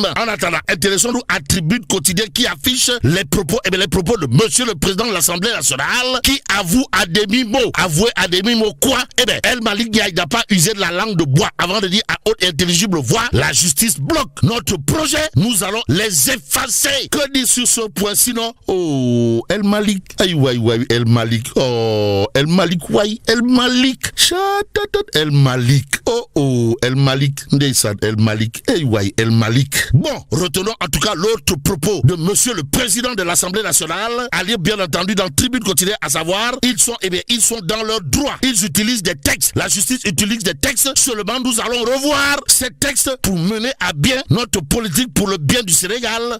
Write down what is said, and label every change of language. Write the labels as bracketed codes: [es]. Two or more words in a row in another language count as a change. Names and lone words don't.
[fr] En attendant, intéressons-nous à Tribune quotidien qui affiche les propos de monsieur le président de l'Assemblée nationale qui avoué à demi-mot quoi? El Malik Ndiaye n'a pas usé de la langue de bois avant de dire à haute et intelligible voix, la justice bloque notre projet, nous allons les effacer. Que dit sur ce point sinon? Oh, El Malik, El Malik, oh, El Malik, El Malik, El Malik, oh, El Malik, Ndeysad, El Malik, El Malik. Bon, retenons en tout cas l'autre propos de monsieur le président de l'Assemblée nationale, à lire bien entendu dans Tribune tribune quotidienne, à savoir, ils sont dans leur droit. Ils utilisent des textes. La justice utilise des textes. Seulement, nous allons revoir ces textes pour mener à bien notre politique pour le bien du Sénégal.